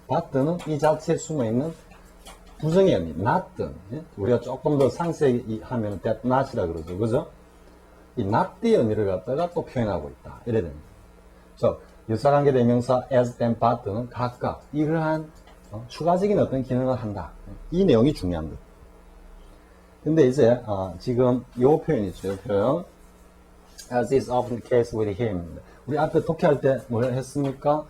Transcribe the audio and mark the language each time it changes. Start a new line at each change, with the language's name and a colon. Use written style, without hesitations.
Korean: but는 이 자체에 숨어있는 부정의 의미, not든 우리가 조금 더 상세히 하면 that not이라 그러죠. 그죠? 이 not의 의미를 갖다가 또 표현하고 있다. 이래 됩니다. 유사관계 대명사 as, then, but는 각각 이러한 추가적인 어떤 기능을 한다. 이 내용이 중요합니다. 근데 이제 지금 요 표현 있죠. 요 표현
English: as is often the case with him.
Korean: 우리 앞에 독해할 때 뭐 했습니까?